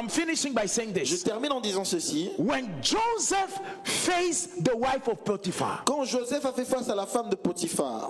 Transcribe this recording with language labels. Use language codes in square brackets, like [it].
[en] I'm finishing by saying [fr] Je [en] this. [fr] termine en disant ceci. [en] When Joseph faced the wife of Potiphar, [fr] Quand Joseph a fait face à la femme de Potiphar,